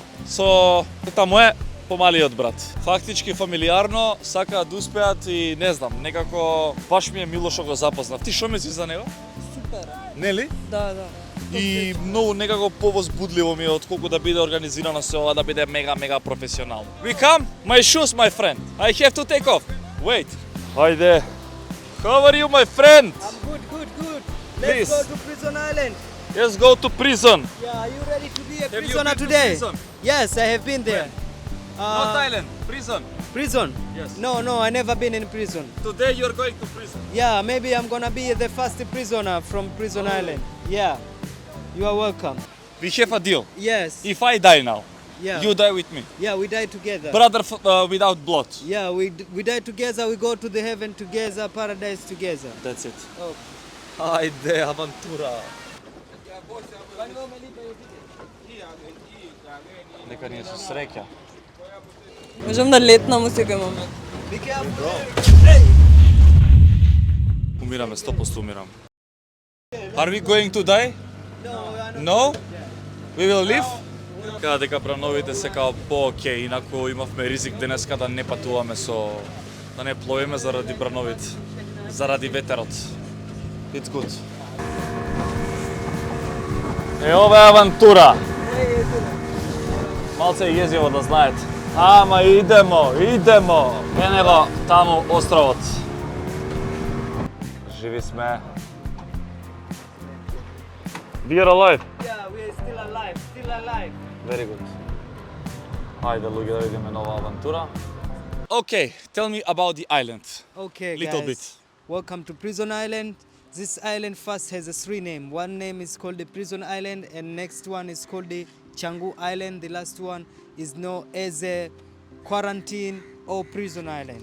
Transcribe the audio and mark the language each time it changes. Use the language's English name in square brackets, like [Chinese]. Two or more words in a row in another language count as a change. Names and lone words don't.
[Macedonian] Со таму е помалиот брат. Фактички фамилиарно сакаат да успеат и не знам, некако баш ми е мило што го запознав. Ти што мислиш за него? Супер. Нели? Да, да. И многу некако повозбудливо ми е отколку да биде организирано се ова, да биде мега професионално. [English] We come? My shoes, my friend. I have to take off. Wait. Хајде. How are you, my friend? I'm good. Please. Let's go to Prison Island. Let's go to prison. Yeah, are you ready to be a Have you prisoner been to today? prison? Yes, I have been there. Not Thailand, prison. Prison? Yes. No, I never been in prison. Today you're going to prison. Yeah, maybe I'm gonna be the first prisoner from Prison Island. Yeah, you are welcome. We have a deal. Yes. If I die now, Yeah. you die with me. Yeah, we die together. Brother without blood. Yeah, we die together. We go to the heaven together, paradise together. That's it. Oh. [Macedonian] Хајде, авантура. Нека ни се среќа. Можам да летнам у секој момент. [English] Be careful. [Macedonian] Умираме, 100% умираме. [English] Are we going to die? No? We will live? [Macedonian] Каде дека брановите се као по-окей, инаку имавме ризик денеска да не патуваме да не пловиме заради брановите, заради ветерот. [English] It's good. [Macedonian] Ова е авантура. Малце е језиво да знаете. Ама идемо. Ене го таму островот. Живи сме. [English] We are alive. Yeah, we are still alive. Very good. [Macedonian] Ајде луѓе да видиме нова авантура. [English] Okay, tell me about the island. Okay, Little guys. bit. Welcome to Prison Island. This island first has a 3 names. One name is called the Prison Island, and next one is called the Canggu Island. The last one is known as a Quarantine or Prison Island.